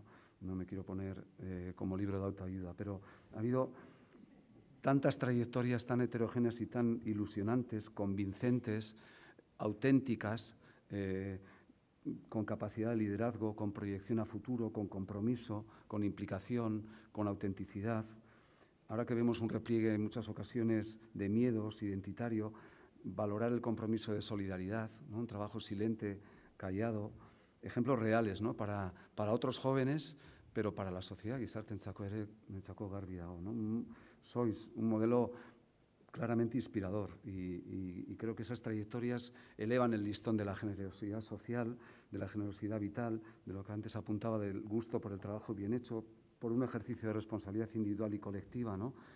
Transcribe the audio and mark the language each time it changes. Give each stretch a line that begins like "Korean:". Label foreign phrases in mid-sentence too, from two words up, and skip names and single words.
Spanish: No me quiero poner como libro de autoayuda, pero ha habido tantas trayectorias tan heterogéneas y tan ilusionantes, convincentes, auténticas, con capacidad de liderazgo, con proyección a futuro, con compromiso, con implicación, con autenticidad. Ahora que vemos un repliegue en muchas ocasiones de miedos identitario, valorar el compromiso de solidaridad, ¿no? Un trabajo silente, callado, ejemplos reales, ¿no? Para otros jóvenes, pero para la sociedad,
Basque: gizartentzako ere netzako garbi dago,
Spanish: ¿no? Sois un modelo claramente inspirador y creo que esas trayectorias elevan el listón de la generosidad social, de la generosidad vital, de lo que antes apuntaba del gusto por el trabajo bien hecho, por un ejercicio de responsabilidad individual y colectiva, ¿no?